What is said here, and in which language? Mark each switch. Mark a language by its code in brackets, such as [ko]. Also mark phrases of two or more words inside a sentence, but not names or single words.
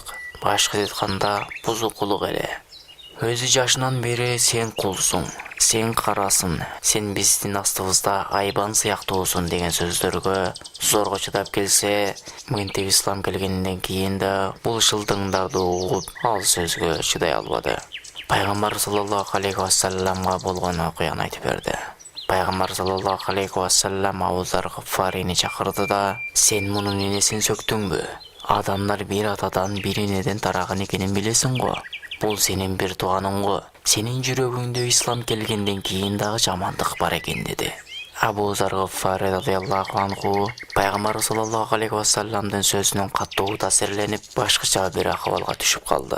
[ky] Башка айтканда бузукулук эле. Өзү жашынан бери сен кулсуң, сен карасың, сен биздин астыбызда айбан сыяктуусуң деген сөздөргө зорго чыдап келсе, мынтип ислам келгенден кийин да бул шылдыңдарды угуп, ал сөзгө чыдай албады. Пайгамбар [ar] صلى الله عليه وسلم [ky] болгон окуяны айтып берди. Пайгамбар [ar] صلى الله عليه وسلم [ky] Абу Зар Гаффарини чакырды да, сен мунун энесин сөктүңбү? Адамдар бир атадан бир энеден тараган экенин билесиң го. Бул сенин бир тууганың го. Сенин жүрөгүңдө ислам келгенден кийин дагы жамандык бар экен деди. Абу Зар Гаффари [ar] رضي الله عنه [ky] Пайгамбар [ar] صلى الله عليه وسلم [ky] сөзүнөн каттуу таасирленип, башкача бир акыбалга түшүп калды.